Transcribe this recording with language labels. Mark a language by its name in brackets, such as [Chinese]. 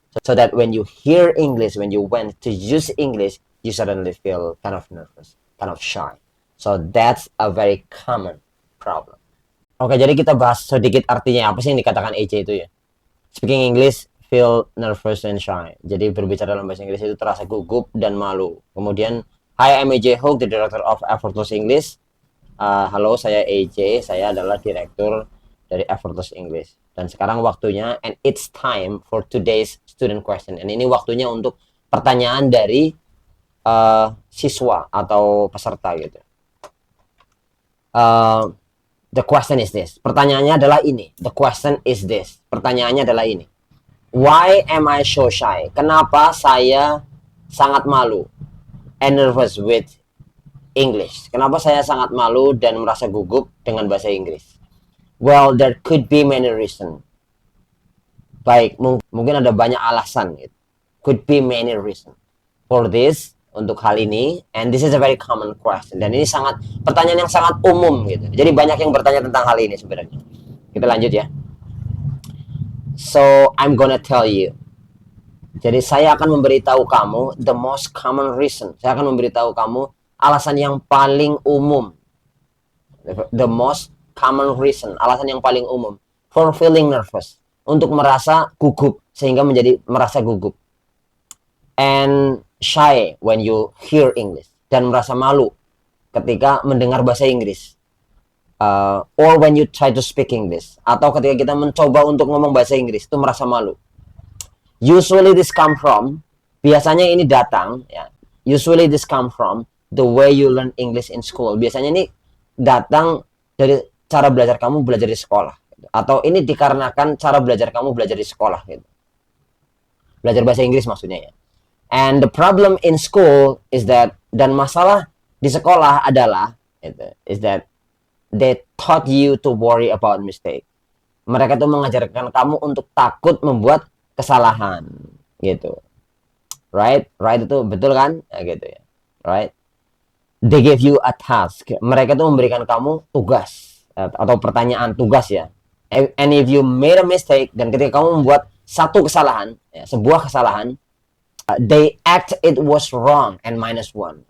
[English] So that when you hear English, when you went to use English, you suddenly feel kind of nervous, kind of shy. So that's a very common problem. [Indonesian] Oke, jadi kita bahas sedikit artinya apa sih yang dikatakan EJ itu ya. [English] Speaking English, feel nervous and shy. [Indonesian] Jadi berbicara dalam bahasa Inggris itu terasa gugup dan malu. [English] Kemudian, hi, I'm AJ Hoke, the director of Effortless English. [Indonesian] Halo, saya AJ, saya adalah direktur dari Effortless English. Dan sekarang waktunya, [English] and it's time for today's student question. And [Indonesian] ini waktunya untuk pertanyaan dari siswa atau peserta gitu. [English] The question is this. [Indonesian] Pertanyaannya adalah ini. [English] The question is this. Pertanyaannya adalah ini. Why am I so shy? [Indonesian] Kenapa saya sangat malu [English] and nervous with English? [Indonesian] Kenapa saya sangat malu dan merasa gugup dengan bahasa Inggris? [English] Well, there could be many reasons. [Indonesian] Baik, mungkin ada banyak alasan. Gitu. [English] Could be many reasons. For this, [Indonesian] untuk hal ini, [English] and this is a very common question, [Indonesian] dan ini pertanyaan yang sangat umum gitu. Jadi banyak yang bertanya tentang hal ini sebenarnya. Kita lanjut ya. [English] So I'm gonna tell you. [Indonesian] Jadi saya akan memberitahu kamu [English] the most common reason. [Indonesian] Saya akan memberitahu kamu alasan yang paling umum. [English] The most common reason, [Indonesian] alasan yang paling umum [English] for feeling nervous, [Indonesian] untuk merasa gugup sehingga menjadi merasa gugup. [English] And shy when you hear English, [Indonesian] dan merasa malu ketika mendengar bahasa Inggris, [English] or when you try to speak English, [Indonesian] atau ketika kita mencoba untuk ngomong bahasa Inggris itu merasa malu. [English] Usually this come from, [Indonesian] biasanya ini datang ya, [English] usually this come from the way you learn English in school. [Indonesian] Biasanya ini datang dari cara belajar kamu belajar di sekolah, atau ini dikarenakan cara belajar kamu belajar di sekolah gitu. Belajar bahasa Inggris maksudnya ya. [English] And the problem in school is that, [Indonesian] dan masalah di sekolah adalah, [English] is that they taught you to worry about mistake. [Indonesian] Mereka tuh mengajarkan kamu untuk takut membuat kesalahan, gitu. [English] Right? Right [Indonesian] itu betul kan? Ya, gitu ya. [English] Right? They give you a task. [Indonesian] Mereka tuh memberikan kamu tugas atau pertanyaan tugas ya. [English] And if you made a mistake, [Indonesian] dan ketika kamu membuat satu kesalahan, ya, sebuah kesalahan, [English] they act it was wrong and -1.